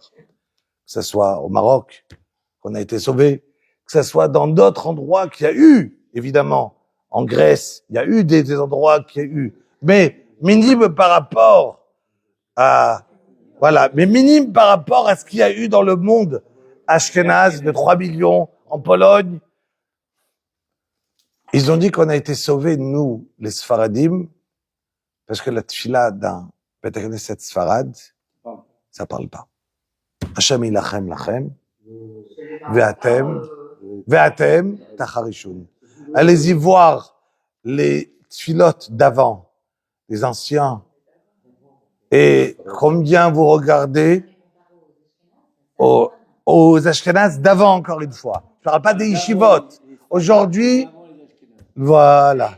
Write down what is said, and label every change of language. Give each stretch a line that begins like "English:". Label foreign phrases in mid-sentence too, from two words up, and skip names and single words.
French: Que ce soit au Maroc, qu'on a été sauvé, que ce soit dans d'autres endroits qu'il y a eu, évidemment, en Grèce, il y a eu des endroits qu'il y a eu, mais minime par rapport à voilà, mais minime par rapport à ce qu'il y a eu dans le monde ashkénaze de 3 millions en Pologne. Ils ont dit qu'on a été sauvés, nous, les Sfaradim, parce que la tefila d'un Beth Knesset Sfarad, ça parle pas.
Hebrew: השם ילחם לכם, ואתם תחרישון.
French: Allez-y voir les tfilotes d'avant, les anciens, et combien vous regardez aux Ashkenaz d'avant, encore une fois. Je ne parle pas des yeshivot. Aujourd'hui, voilà.